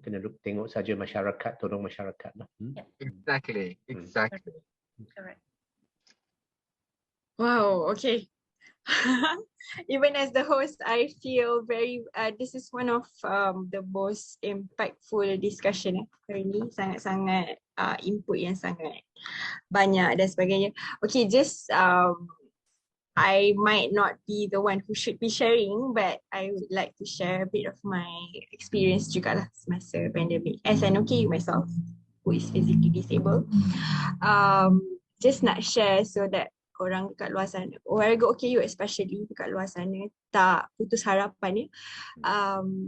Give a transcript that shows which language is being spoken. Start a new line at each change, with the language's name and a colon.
Malay: Kena tengok saja masyarakat, tolong masyarakat.
English: Exactly. Correct. Wow, okay. Even as the host, I feel this is one of the most impactful discussion
Malay: hari ni. Sangat-sangat input yang sangat banyak dan sebagainya.
English: Okay, just I might not be the one who should be sharing, but I would like to share a bit of my experience
Malay: juga lah semasa
English: pandemic as an OKU myself, who is physically disabled.
Malay: Just nak share
English: so that
Malay: orang dekat luar sana, warga OKU especially dekat luar sana, tak putus harapan ya.